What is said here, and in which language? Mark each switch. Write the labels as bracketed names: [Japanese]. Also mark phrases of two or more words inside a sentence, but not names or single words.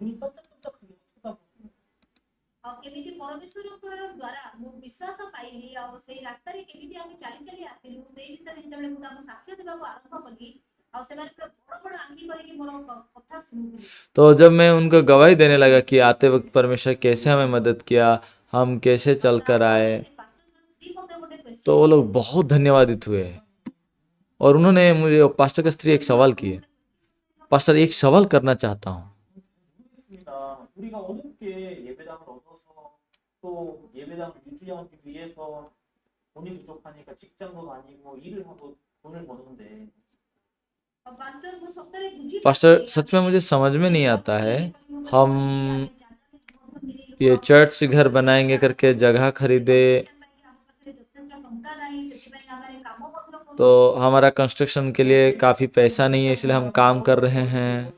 [Hindi] तो जब मैं उनको गवाही देने लगा कि आते वक्त परमेश्वर कैसे हमें मदद किया, हम कैसे चल कर आए, तो वो लोग बहुत धन्यवादित हुए। और उन्होंने मुझे, पास्टर का स्त्री एक सवाल किए, पास्टर एक सवाल करना चाहता हूँ। [Korean] 우리가 어렵게 예배당을 얻어서 또 예배당을 유지하기 위해서 돈이 부족하니까 직장도 다니고 일을 하고 돈을 버는데 [Hindi] पास्टर सच में मुझे समझ में नहीं आता है, हम ये चर्च घर बनाएंगे करके जगह खरीदे, तो हमारा कंस्ट्रक्शन के लिए काफ़ी पैसा नहीं है, इसलिए हम काम कर रहे हैं।